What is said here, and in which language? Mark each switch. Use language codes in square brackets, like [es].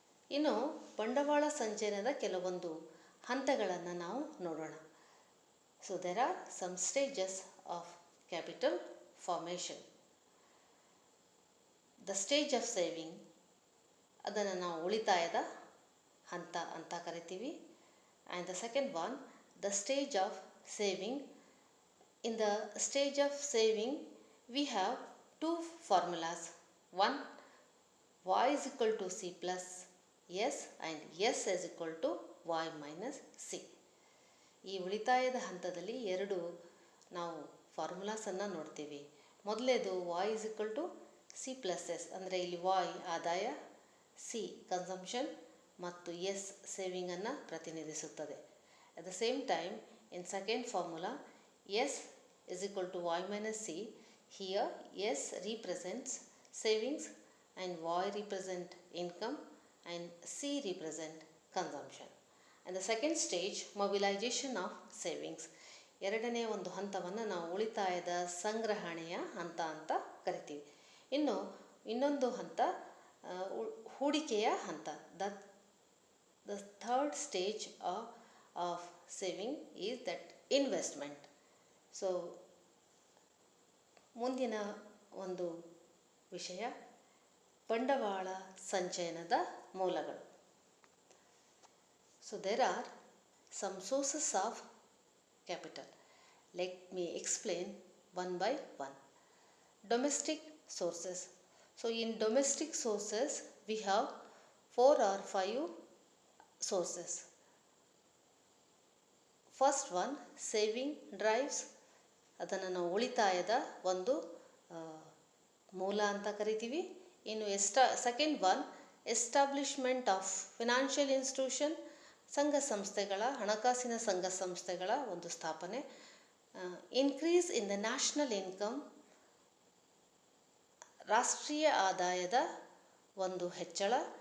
[kn] ಇನ್ನು ಬಂಡವಾಳ ಸಂಚಯನದ ಕೆಲವೊಂದು ಹಂತಗಳನ್ನು ನಾವು ನೋಡೋಣ. [en] So there are some stages of capital formation. The stage of saving, [kn] ಅದನ್ನು ನಾವು ಉಳಿತಾಯದ ಹಂತ ಅಂತ ಕರಿತೀವಿ. [en] And the second one, the stage of saving. In the stage of saving, we have two formulas. One, y is equal to c plus s and s is equal to y minus c. [kn] ಈ ಉಳಿತಾಯದ ಹಂತದಲ್ಲಿ ಎರಡು ನಾವು ಫಾರ್ಮುಲಾಸನ್ನು ನೋಡ್ತೀವಿ. ಮೊದಲೇದು [en] y is equal to c plus s, [kn] ಅಂದರೆ ಇಲ್ಲಿ y ಆದಾಯ, c consumption ಮತ್ತು s ಸೇವಿಂಗನ್ನು ಪ್ರತಿನಿಧಿಸುತ್ತದೆ. [en] At the same time in second formula s is equal to y minus c. Here s represents savings and y represent income and c represent consumption. And the second stage, mobilization of savings. [kn] ಎರಡನೇ ಒಂದು ಹಂತವನ್ನು ನಾವು ಉಳಿತಾಯದ ಸಂಗ್ರಹಣೆಯ ಹಂತ ಅಂತ ಕರಿತೀವಿ. ಇನ್ನೊಂದು ಹಂತ ಹೂಡಿಕೆಯ ಹಂತ. [en] The third stage of saving is that investment. So [kn] ಮುಂದಿನ ಒಂದು ವಿಷಯ ಬಂಡವಾಳ ಸಂಚಯನದ ಮೂಲಗಳು. [en] So there are some sources of capital. Let me explain one by one. Domestic sources. So in domestic sources we have 4 or 5 sources. First one, saving drives. [kn] ಅದನ್ನು ನಾವು ಉಳಿತಾಯದ ಒಂದು ಮೂಲ ಅಂತ ಕರಿತೀವಿ. ಇನ್ನು [en] second one, establishment of financial institution, [kn] ಸಂಘ ಸಂಸ್ಥೆಗಳ, ಹಣಕಾಸಿನ ಸಂಘ ಸಂಸ್ಥೆಗಳ ಒಂದು ಸ್ಥಾಪನೆ. [en] increase in the national income, [kn] ರಾಷ್ಟ್ರೀಯ ಆದಾಯದ ಒಂದು ಹೆಚ್ಚಳ.